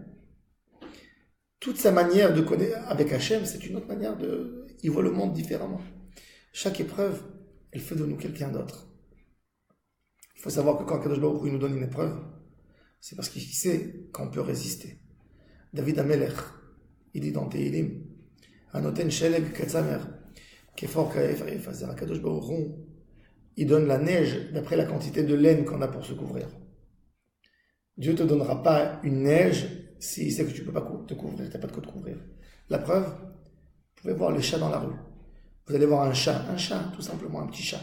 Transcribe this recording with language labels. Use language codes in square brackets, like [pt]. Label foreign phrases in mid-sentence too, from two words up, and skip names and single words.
[fr] Toute sa manière de connaître avec Hachem, c'est une autre manière de... Il voit le monde différemment. Chaque épreuve, elle fait de nous quelqu'un d'autre. Il faut savoir que quand [he] קדוש ברוך הוא [fr] nous donne une épreuve, c'est parce qu'il sait qu'on peut résister. [he] דוד המלך, [fr] il dit dans Tehillim, [he] הנותן שלג כצמר כפור כאפר יפזר קדוש ברוך הוא, [fr] il donne la neige d'après la quantité de laine qu'on a pour se couvrir. Dieu ne te donnera pas une neige s'il sait que tu ne peux pas te couvrir, tu n'as pas de quoi te couvrir. La preuve, vous pouvez voir les chats dans la rue. Vous allez voir un chat, tout simplement, un petit chat.